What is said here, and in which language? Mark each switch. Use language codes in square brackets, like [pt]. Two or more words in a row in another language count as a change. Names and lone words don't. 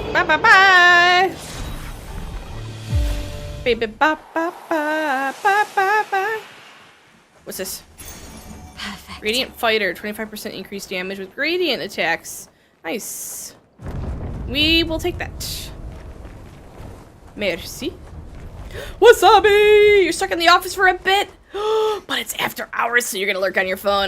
[en] ba bye. Baby ba ba ba ba ba ba. What's this? Perfect. Radiant fighter, 25% increased damage with radiant attacks. Nice. We will take that. Merci. Wasabi! You're stuck in the office for a bit, but it's after hours, so you're gonna lurk on your phone.